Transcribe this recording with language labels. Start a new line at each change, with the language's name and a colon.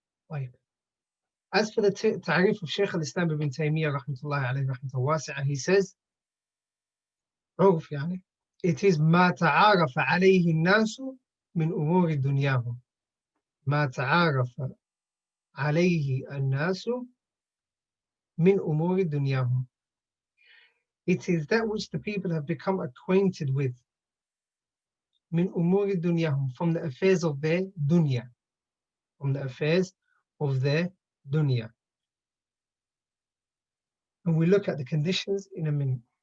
Arabic: طيب.
English: As for the ta'rif of Shaykh al-Islam ibn Taymiyyah rahmatullahi alayhi rahmatullahi wasi'ah, he says,
Arabic: عرف يعني,
English: it is
Arabic: ما تعارف عليه الناس من أمور دنياهم. ما تعارف عليه الناس من أمور دنياهم.
English: It is that which the people have become acquainted with.
Arabic: من أمور دنياهم,
English: from the affairs of their dunya. From the affairs of their dunya. And we look at the conditions in a minute.